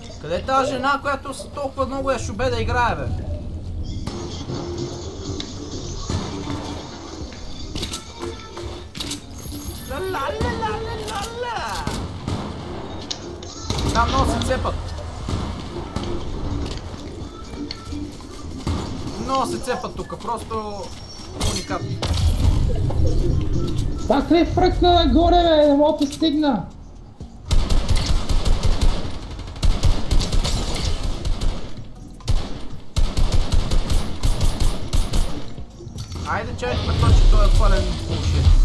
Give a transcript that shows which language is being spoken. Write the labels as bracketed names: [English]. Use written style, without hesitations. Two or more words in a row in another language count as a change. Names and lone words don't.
[Bulgarian] Къде е тази жена, която толкова много я шубе да играе, бе? Ла-ла-ла-ла-ла-ла-ла! Там много се цепат. Много се цепат тука, просто уникатно. Как ли фръкна нагоре, бе? Не мога да стигна. Айде човек пъточи, той е пълен булшит.